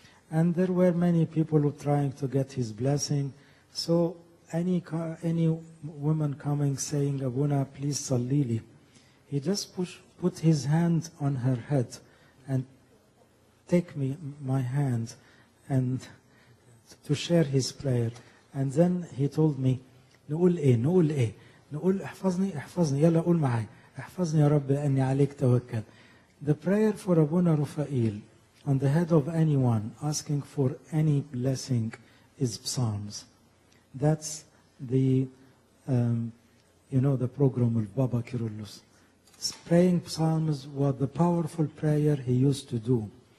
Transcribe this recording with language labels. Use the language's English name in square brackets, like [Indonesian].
[English] And there were many people who trying to get his blessing. So any woman coming saying, Abuna, please sallili, he just put his hand on her head and take my hand and to share his prayer. [Arabic] And then he told me, نقول إيه نقول احفظني يلا قول معاي احفظني يا رب أني عليك توكل. [English] The prayer for Abuna Rafael on the head of anyone asking for any blessing is Psalms. That's the program of Baba Kyrillos. Praying Psalms was the powerful prayer he used to do.